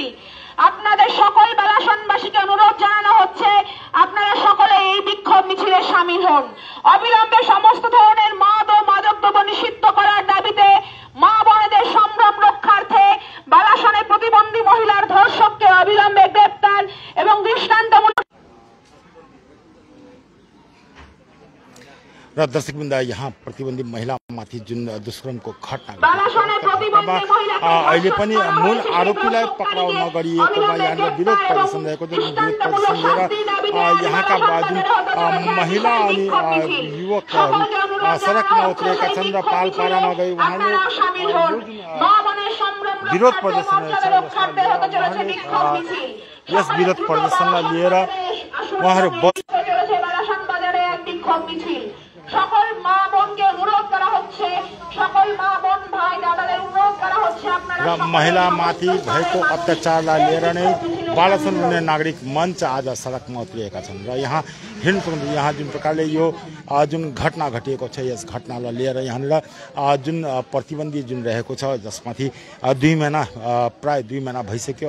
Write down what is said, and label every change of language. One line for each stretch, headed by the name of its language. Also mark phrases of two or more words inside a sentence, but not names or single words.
Bangla: আপনাদের সকল বালাসনবাসীকে অনুরোধ জানানো হচ্ছে আপনারা সকলে এই বিক্ষোভ মিছিলে শামিল হন। অবিলম্বে সমস্ত ধরনের মদ ও মাদকদ্রব্য নিষিদ্ধ করার দাবিতে মা বোনেদের সম্ভ্রম রক্ষার্থে বালাসনে প্রতিবন্ধী মহিলার ধর্ষককে অবিলম্বে গ্রেপ্তার এবং দৃষ্টান্তমূলক।
Nepali: र दर्शकवृन्द, यहाँ प्रतिबन्धी महिलामाथि जुन दुष्कर्मको घटना अहिले पनि मूल आरोपीलाई पक्राउ नगरिएकोमा यहाँनिर विरोध प्रदर्शन रहेको छ। विरोध प्रदर्शन लिएर यहाँका जुन महिला अनि युवकहरू सडकमा उत्रेका छन् र पालपारामा गई उहाँले विरोध प्रदर्शन यस विरोध प्रदर्शनलाई लिएर उहाँहरू
Bangla: সকল মা বোনকে অনুরোধ করা হচ্ছে, সকল মা বোন ভাই দাদাদের অনুরোধ করা হচ্ছে আপনারা
Nepali: महिलामाथि भएको अत्याचारलाई लिएर नै बालासन उन्नयन नागरिक मञ्च आज सडकमा उत्रिएका छन् र यहाँ हेर्नु यहाँ जुन प्रकारले यो जुन घटना घटिएको छ यस घटनालाई लिएर यहाँनिर जुन प्रतिबन्धी जुन रहेको छ जसमाथि 2 महिना प्राय 2 महिना भइसक्यो।